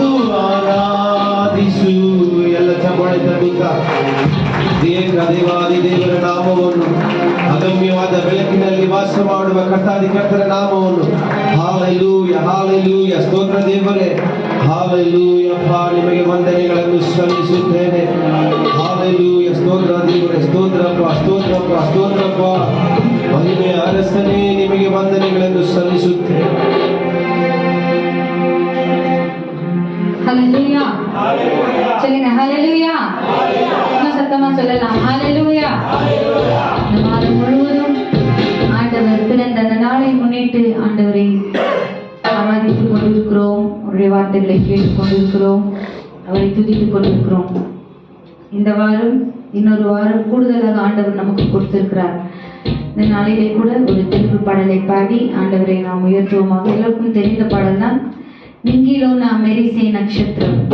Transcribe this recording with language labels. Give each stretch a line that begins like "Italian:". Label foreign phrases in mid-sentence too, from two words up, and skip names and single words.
Kannada: ಆರಾಧಿಸುವೆ ಎಲ್ಲ ಚಪ್ಪಾಳೆ ತರ್ಬೇಕ ದೇವಾದಿ ದೇವರ ನಾಮವನ್ನು ಅಗಮ್ಯವಾದ ಬೆಳಕಿನಲ್ಲಿ ವಾಸ ಮಾಡುವ ಕರ್ತಾದಿ ಕರ್ತರ ನಾಮವನ್ನು ಹಾಲೆಲೂಯ ಹಾಲೆಲೂಯ ಸ್ತೋತ್ರ ದೇವರೇ ಹಾಲೆಲೂಯ ಅಪ್ಪ ನಿಮಗೆ ವಂದನೆಗಳನ್ನು ಸಲ್ಲಿಸುತ್ತೇನೆ ಹಾಲೆಲೂಯ ಸ್ತೋತ್ರ ದೇವರೇ ಸ್ತೋತ್ರಪ್ಪ ಸ್ತೋತ್ರಪ್ಪ ಸ್ತೋತ್ರಪ್ಪ ಮಹಿಮೆಯ ಅರಸನೇ ನಿಮಗೆ ವಂದನೆಗಳನ್ನು ಸಲ್ಲಿಸುತ್ತೇನೆ
Hindi: हालेलुया चलेंगे हालेलुया
Tamil: நம்ம சத்தமா சொல்லலாம் हालेलुया இந்த மாதம் முழுவதும் ஆண்டவர் பிறந்த அந்த நாளை முன்னிட்டு ஆண்டவரை ஆராதித்துக் கொண்டிருக்கிறோம் அவருடைய வார்த்தைகளை கேட்டுக் கொண்டிருக்கிறோம் அவரை துதித்துக் கொண்டிருக்கிறோம் இந்த வாரம் இன்னொரு வாரம் கூடுதலாக ஆண்டவர் நமக்கு கொடுத்திருக்கிறார் இந்த நாளிலே கூட ஒரு திருப்பு பாடலை பாடி ஆண்டவரை நாம் உயர்த்துவோமாக எல்லாருக்கும் தெரிந்த பாடல் தான் நிங்கிலோ நான் மெரிசே நட்சத்திரம்